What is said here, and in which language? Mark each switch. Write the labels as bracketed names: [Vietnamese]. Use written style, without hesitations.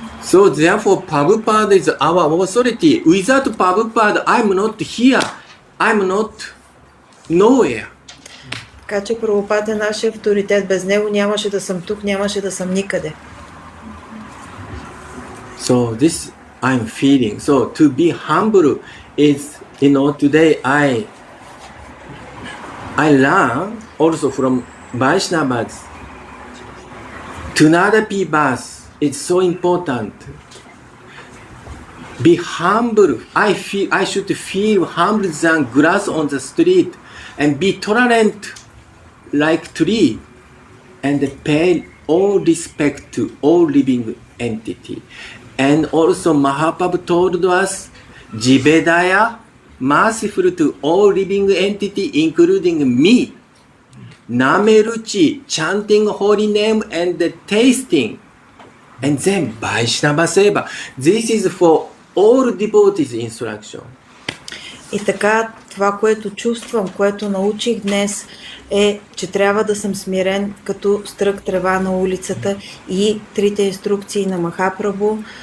[English] So therefore Prabhupada is our authority. Without Prabhupada, I'm not here. I'm not nowhere. [Bulgarian] Така че Прабхупад е нашия авторитет. Без него нямаше да съм тук, нямаше да съм никъде. [English] So this I'm feeling. So to be humble is, today I learn also from Vaishnavas. To not be bas is so important. Be humble. I should feel humble than grass on the street, and be tolerant like tree, and pay all respect to all living entity. And also Mahaprabhu told us, Jivedaya, merciful to all living entity, including me. Nameruchi, chanting holy name and tasting. And then Vaishnava Seva. This is for all devotees instruction. [Bulgarian] И така, това, което чувствам, което научих днес е, че трябва да съм смирен като стрък трева на улицата и трите инструкции на Махапрабху.